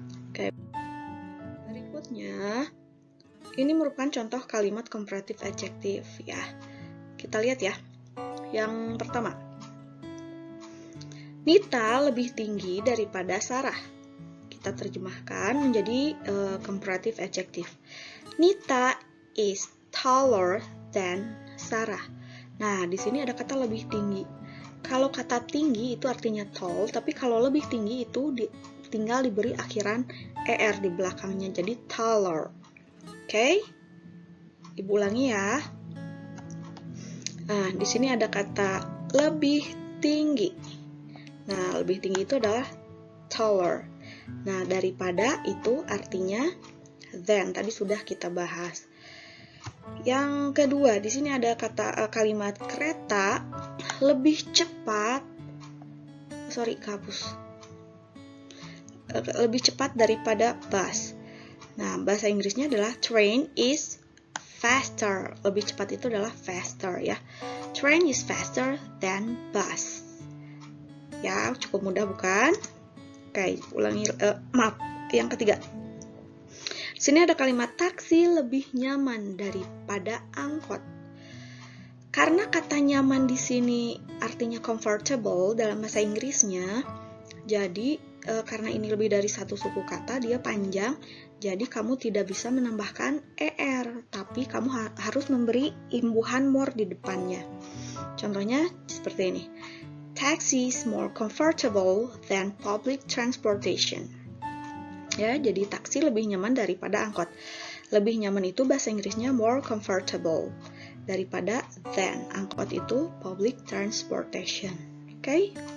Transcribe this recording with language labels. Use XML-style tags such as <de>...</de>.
<id>Oke. Berikutnya, ini merupakan contoh kalimat comparative adjective ya. Kita lihat ya. Yang pertama, Nita lebih tinggi daripada Sarah. Kita terjemahkan menjadi comparative adjective.</id> <en>Nita is taller than Sarah.</en> <id>Nah, di sini ada kata lebih tinggi. Kalau kata tinggi itu artinya tall, tapi kalau lebih tinggi itu tinggal diberi akhiran er di belakangnya, jadi taller. Oke? Ibu ulangi ya. Nah, di sini ada kata lebih tinggi. Nah, lebih tinggi itu adalah taller. Nah, daripada itu artinya than. Tadi sudah kita bahas. Yang kedua, di sini ada kalimat kereta lebih cepat. Lebih cepat daripada bus. Nah, bahasa Inggrisnya adalah</id> <en>train is faster.</en> <id>Lebih cepat itu adalah faster ya.</id> <en>Train is faster than bus.</en> <id>Ya, cukup mudah bukan? Oke, ulangi. Yang ketiga. Di sini ada kalimat taksi lebih nyaman daripada angkot. Karena kata nyaman di sini artinya comfortable dalam bahasa Inggrisnya, jadi karena ini lebih dari satu suku kata, dia panjang, jadi kamu tidak bisa menambahkan er, tapi kamu harus memberi imbuhan more di depannya. Contohnya seperti ini.</id> <en>Taxi is more comfortable than public transportation.</en> <id>Ya, jadi taksi lebih nyaman daripada angkot. Lebih nyaman itu bahasa Inggrisnya</id> <en>more comfortable</en> <id>daripada than. Angkot itu public transportation. Oke?</id>